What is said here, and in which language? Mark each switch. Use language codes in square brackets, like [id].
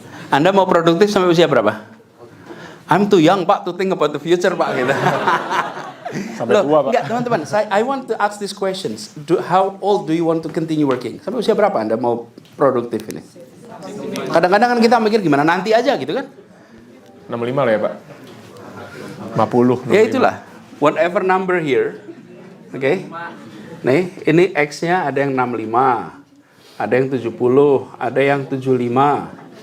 [id] Anda mau produktif sampai usia berapa? [en] I'm too young, Pak, to think about the future, Pak. [id] Gitu. Sampai tua, Pak. Enggak, teman-teman. [en] I want to ask these questions. How old do you want to continue working? [id] Sampai usia berapa Anda mau produktif ini? Kadang-kadang kan kita mikir gimana nanti aja gitu kan? 65 lah ya, Pak. 50. 65. Ya itulah. [en] Whatever number here. Oke. Okay? [id] Nih, ini X-nya ada yang 65. Ada yang 70, ada yang 75.